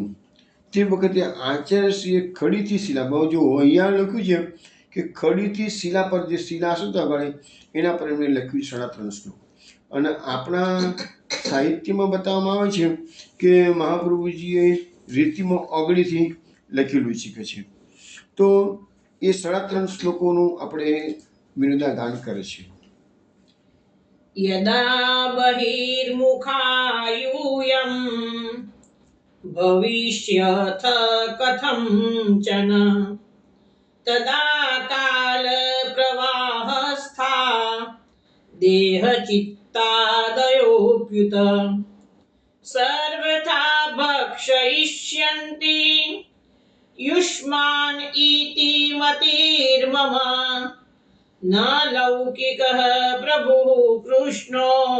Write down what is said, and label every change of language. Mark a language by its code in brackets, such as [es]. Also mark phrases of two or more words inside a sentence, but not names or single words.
[gu] તે વખતે આચાર્યશ્રીએ ખડીથી શિલા, જો અહીંયા લખ્યું છે કે ખડીથી શિલા પર જે શિલા શું આગળ એના પર એમણે લખ્યું 3.5 શ્લોક અને આપણા સાહિત્યમાં બતાવવામાં આવે છે કે મહાપ્રભુજીએ રેતીમાં ઓગળીથી લખેલું છે કે છે. તો એ 3.5 શ્લોકોનું આપણે વિનોદાગાન કરે છે. [sa] यदा बहिर्मुखायूयं भविष्यथ कथञ्चन तदा कालप्रवाहस्था देहचित्तादयोऽप्युत सर्वथा भक्षयिष्यन्ति युष्मान् इति मतिर्मम न लौकिकः प्रभुः कृष्णो